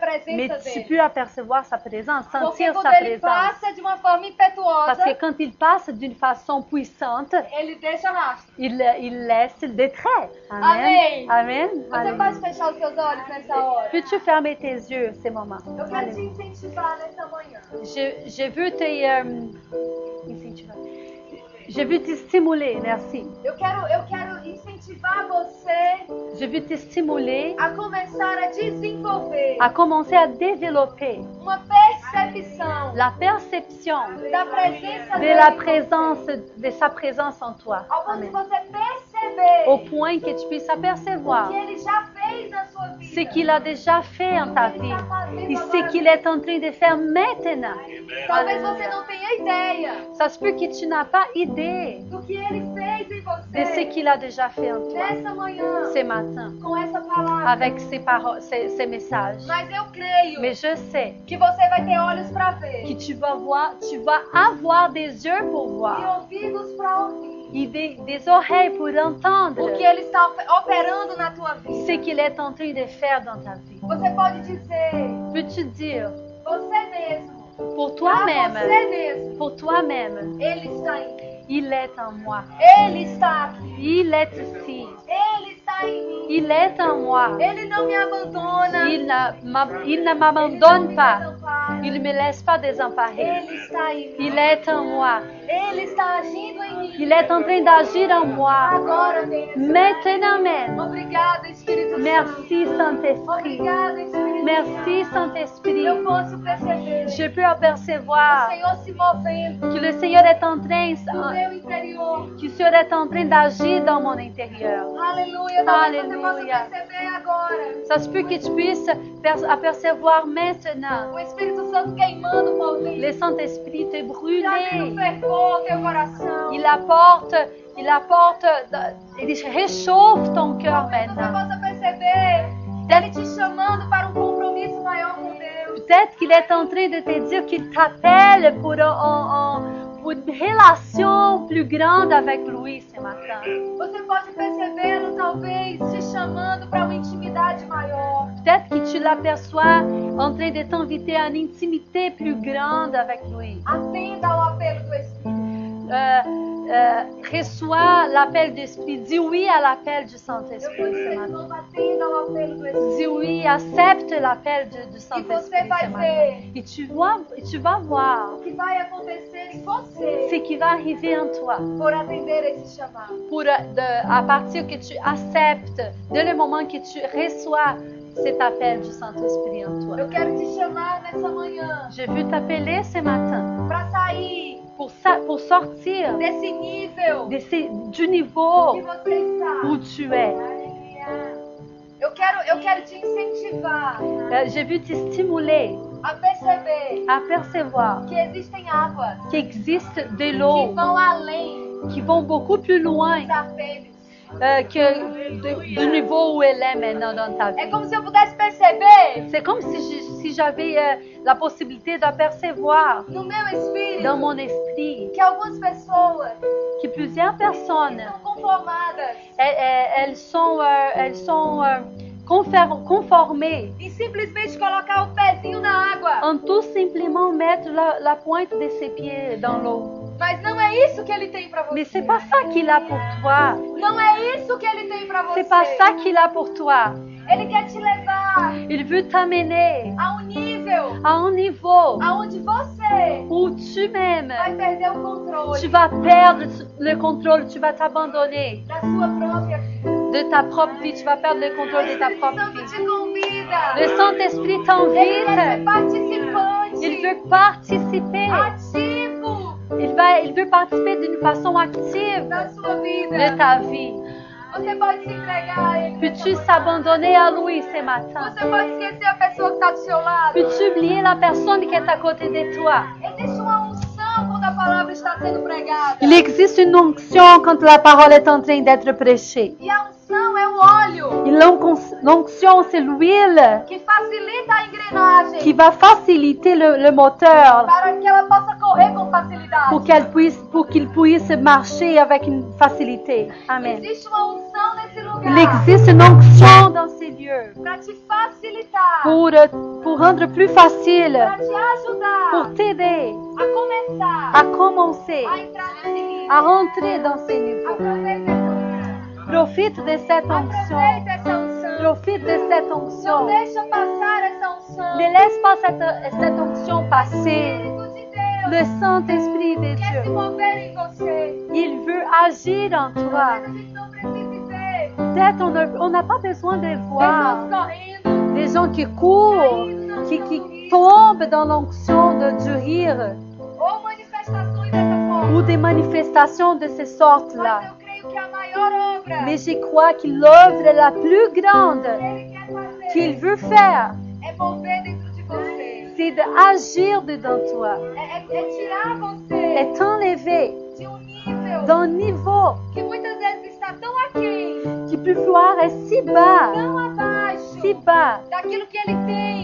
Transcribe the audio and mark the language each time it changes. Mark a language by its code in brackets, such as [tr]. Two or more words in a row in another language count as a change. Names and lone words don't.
[pt] Mais presença [fr] tu [pt] dele. [fr] peux apercevoir sa présence, [pt] Porque sentir quando [fr] sa [pt] ele [fr] présence. [pt] passa de uma forma impetuosa, [fr] Parce que quand il passe d'une façon puissante, [pt] ele deixa rastro. [fr] il laisse des traits. Amen. Amen. Amen. [pt] Você [fr] Alléluia. [pt] pode fechar os seus olhos nessa hora? [fr] Peux-tu fermer tes yeux ces moments? [pt] Eu quero te incentivar nessa manhã. [fr] Je veux te je veux te stimuler, merci. [pt] Eu quero incentivar você [fr] Je veux te stimuler [pt] a começar a desenvolver [fr] à commencer à développer [pt] uma percepção [fr] la perception [pt] da presença [fr] de la [pt] dele. [fr] présence, de sa présence en toi. [pt] Ao ponto de Amen. você perceber [fr] Au point que tu puisses apercevoir [pt] que ele já fez na sua vida. [fr] ce qu'il a déjà fait en ta vie et ce qu'il est en train de faire maintenant. [pt] Talvez você não tenha ideia [fr] Ça se peut que tu n'as pas idée [pt] do que ele fez em [fr] de ce [pt] você [fr] qu'il a déjà fait en toi [pt] nessa manhã [fr] ce matin [pt] com essa palavra. [fr] avec ses paroles, ses messages. [pt] Mas eu creio [fr] Mais je sais [pt] que você vai ter olhos para [fr] que [pt] ver [fr] tu vas avoir des yeux pour [pt] e [fr] voir [pt] ouvidos para ouvir [fr] et des oreilles pour entendre [pt] o que ele está operando na tua vida. [fr] ce qu'il est en train de faire dans ta vie. [pt] Você pode dizer, [fr] Peux-tu dire [pt] você mesmo, [fr] pour [pt] pra [fr] toi-même, [pt] você mesmo, [fr] pour toi-même, [pt] ele está em mim, [fr] il est en moi, [pt] ele está aqui, [fr] il est ici, [pt] ele está em mim, [fr] il est en moi, [pt] ele não me abandona, [fr] il ne m'abandonne pas, [pt] desampara, [fr] il ne me laisse pas désemparé, [pt] ele está em mim, [fr] il est en moi, [pt] ele está agindo em mim, [fr] il est en train d'agir en moi, [pt] agora mesmo. [fr] maintenant même. [pt] Obrigada, Espírito Santo. [fr] Merci Saint-Esprit, [pt] Obrigada, Espírito [fr] merci [pt] Santo. [fr] Saint-Esprit. [pt] Eu posso perceber [fr] Je peux [pt] o [fr] apercevoir [pt] Senhor se movendo [fr] que le Seigneur est en train, [pt] no meu interior. [fr] que le Seigneur est en train d'agir dans mon intérieur. [pt] Aleluia. Talvez você possa Aleluia. perceber agora [fr] Ça se peut que tu puisses apercevoir maintenant [pt] o Espírito Santo queimando por [fr] le [pt] dentro. [fr] Saint-Esprit te [pt] Trazendo [fr] brûler. [pt] fervor ao teu coração. [fr] Il réchauffe ton cœur [pt] Talvez você [fr] maintenant. [pt] possa perceber Ele te chamando para um compromisso maior com Deus. [fr] Peut-être qu'il est en train de te dire qu'il t'appelle pour une relation plus grande avec lui ce matin. [pt] Você pode percebê-lo, talvez, te chamando para uma intimidade maior. [fr] Peut-être que tu l'aperçois en train de t'inviter à une intimité plus grande avec lui. [pt] Atenda ao apelo do Espírito. [fr] Reçois l'appel de l'Esprit. Dis oui à l'appel du [pt] Eu [fr] Saint-Esprit [pt] vou [fr] ce [pt] dizer de [fr] matin. [pt] novo, atenda ao apelo do Espírito. [fr] Dis oui, accepte l'appel du [pt] E [fr] Saint-Esprit [pt] você vai [fr] ce matin. [pt] ver [fr] Et tu vas voir [pt] o que vai acontecer em [fr] ce [pt] você [fr] qui va arriver en toi. [pt] por atender esse chamado. [fr] À partir que tu acceptes, dès le moment que tu reçois cet appel du Saint-Esprit en toi. [pt] Eu quero te chamar nessa manhã [fr] Je veux t'appeler ce matin [pt] para sair [fr] pour sortir [pt] desse nível [fr] du niveau [pt] que você está. [fr] où tu es. [pt] Aleluia. Eu quero te incentivar [fr] Je veux te stimuler [pt] a perceber [fr] à percevoir [pt] que existem águas [fr] qu'il existe de [pt] que [fr] l'eau [pt] vão além [fr] qui vont beaucoup plus loin [pt] dos arpejos. [fr] du niveau où elle est maintenant dans ta [pt] É [fr] vie. [pt] como se eu pudesse perceber [fr] C'est comme si j'avais la possibilité d'apercevoir [pt] no meu espírito [fr] dans mon esprit [pt] que algumas pessoas [fr] que plusieurs personnes, [pt] são conformadas [fr] elles sont conformées [pt] em simplesmente colocar o pezinho na água. [fr] en tout simplement mettre la pointe de ses pieds dans l'eau. [pt] Mas não é isso que ele tem para você. [fr] Mais c'est pas ça qu'il a pour toi. [pt] Não é isso que ele tem para você. [fr] C'est pas ça qu'il a pour toi. [pt] Ele quer te levar [fr] Il veut t'amener [pt] a um nível [fr] à un niveau [pt] aonde você [fr] où tu-même, [pt] vai perder o controle [fr] tu vas perdre le contrôle, tu vas t'abandonner [pt] da sua própria vida. [fr] de ta propre vie, tu vas perdre le [pt] O [fr] contrôle de ta [pt] Espírito [fr] propre [pt] Santo [fr] vie. [pt] te convida. [fr] Le Saint-Esprit [pt] Ele quer ser [fr] t'invite, [pt] participante. [fr] il veut participer, [pt] Ativo [fr] il veut participer d'une façon active [pt] da sua [fr] de [pt] vida. [fr] ta vie. [pt] Você pode se entregar a Ele. [fr] Peux-tu s'abandonner à lui ce matin? [pt] Você pode esquecer a pessoa que está do seu lado. [fr] Peux-tu oublier la personne qui est à côté de toi? [pt] Existe uma unção quando a palavra está sendo pregada. [fr] Il existe une onction quand la parole est en train d'être prêchée. [pt] E a unção é o óleo [fr] Et l'onction, c'est l'huile [pt] que facilita a engrenagem [fr] qui va faciliter le moteur [pt] para que ela possa correr com facilidade. [fr] pour qu'il puisse marcher avec une facilité. [pt] Amen. Existe uma unção nesse lugar [fr] Il existe une onction dans ces lieux [pt] para te facilitar, [fr] pour rendre plus facile, [pt] para te ajudar [fr] pour t'aider [pt] a começar [fr] à commencer, [pt] a entrar nesse nível. [fr] à rentrer dans ces niveaux. [pt] Aproveita essa unção. [fr] Profite de cette onction. [pt] Aproveita essa unção. [fr] Profite de cette [pt] Não [fr] onction. [pt] deixa passar essa unção. [fr] Ne laisse pas cette onction passer. [pt] Espírito de Deus [fr] Le Saint-Esprit de [pt] quer se [fr] Dieu, [pt] mover em você. [fr] il veut agir en toi. [pt] Talvez a gente não precise ver [fr] Peut-être on n'a pas besoin de voir [pt] pessoas correndo, [fr] des gens qui courent, qui tombent dans l'onction du rire [pt] ou manifestações dessa forma. [fr] ou des manifestations de ces sortes-là. [pt] Mas eu creio que a maior obra [fr] Mais je crois que l'œuvre la plus grande [pt] que Ele quer fazer [fr] qu'il veut faire, [pt] é mover dentro de você. [fr] c'est d'agir dedans toi, [pt] É tirar você [fr] est t'enlever [pt] de nível [fr] d'un niveau [pt] que muitas vezes está tão aquém, [fr] qui peut pouvoir être si bas [pt] tão abaixo daquilo que Ele tem